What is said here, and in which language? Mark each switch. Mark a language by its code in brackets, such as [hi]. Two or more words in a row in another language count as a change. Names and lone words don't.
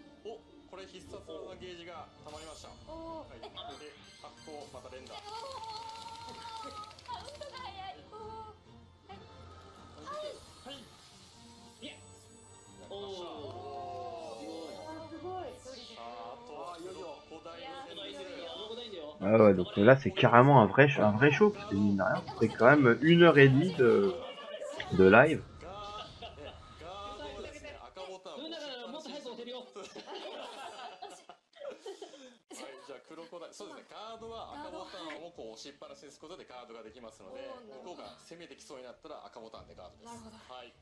[ja] お、これ必殺技ゲージが溜まりました。はい。で、発行また連打。カウントが早い。はい。いや。おお。すごい。 [fr] Ah ouais, donc là c'est carrément un vrai show, parce que mine de rien, c'est quand même 1h30 de live. [ja] そうですね、カードは赤ボタンをこう押しっぱなしにすることでカードができますので、向こうが攻めてきそうになったら赤ボタンでガードです。なるほど。はい。